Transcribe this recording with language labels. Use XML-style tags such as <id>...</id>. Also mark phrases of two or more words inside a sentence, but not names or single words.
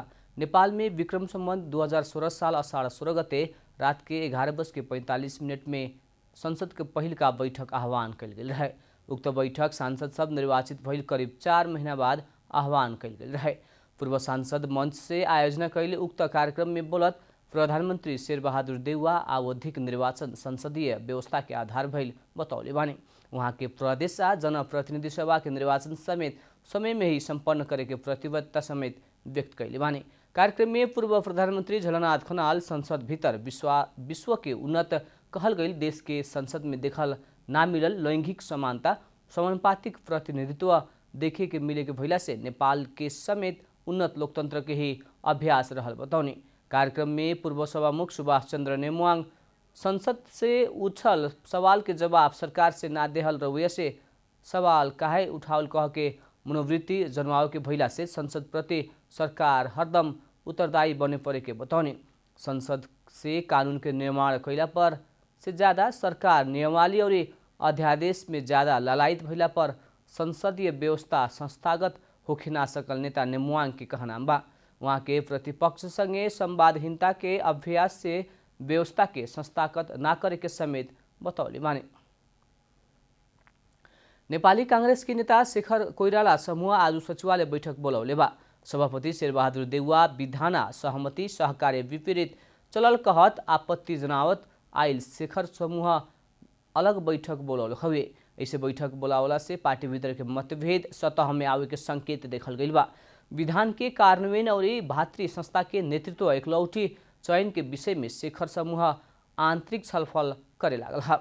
<bho>नेपाल में विक्रम संवत 2016 साल आषाढ़ 16 गते रात के 11:45 में संसद के पहिलका बैठक आह्वान कल गेल रहे। उक्त बैठक सांसद सब निर्वाचित भइल करीब 4 महीना बाद आह्वान कल गेल रहे। पूर्व सांसद मंच से आयोजना कैले उक्त कार्यक्रम में बोलत प्रधानमंत्री शेरबहादुर देउवा आवधिक निर्वाचन संसदीय व्यवस्था के आधार भइल बतौले बानी। वहाँ के प्रदेश आ जनप्रतिनिधि सभा के निर्वाचन समेत समय में ही संपन्न करे के प्रतिबद्धता समेत व्यक्त कैले बानी। कार्यक्रम में पूर्व प्रधानमंत्री झलनाथ खनाल संसद भीतर विश्व के उन्नत कहल गई देश के संसद में देखल ना मिलल लैंगिक समानता, समानुपातिक प्रतिनिधित्व देखे के मिले के भइला से नेपाल के समेत उन्नत लोकतंत्र के ही अभ्यास रहल बतौनी। कार्यक्रम में पूर्व सभामुख सुभाष चंद्र नेमुआंग संसद से उछल सवाल के जवाब सरकार से ना देहल रवैया से सवाल काहे उठावल कह के मनोवृत्ति जन्माव के भइला से संसद प्रति सरकार हरदम उत्तरदायी बने पड़े के बतौनी। संसद से कानून के निर्माण कैला पर से ज़्यादा सरकार नियमावली और अध्यादेश में ज़्यादा ललायित भइला पर संसदीय व्यवस्था संस्थागत होखे ना सकल नेता नेमुआंग के कहना बा। वहाँ के प्रतिपक्ष संगे संवादहीनता के अभ्यास से व्यवस्था के संस्थागत ना करे के समेत बतौले बानी। नेपाली कांग्रेस के नेता शेखर कोइराला समूह आज सचिवालय बैठक बोलौले बा। सभापति शेरबहादुर देउवा विधाना सहमति सहकार्य विपरीत चलल कहत आपत्ति जनावत आइल शेखर समूह अलग बैठक बोलौले हवे। ऐसे बैठक बोलावला से पार्टी भीतर के मतभेद सतह में आवे के संकेत देखल गइल बा। विधान के कार्यान्वयन और भातृ संस्था के नेतृत्व एकलौटी चयन के विषय में शेखर समूह आंतरिक छलफल करे लागल है।</bho>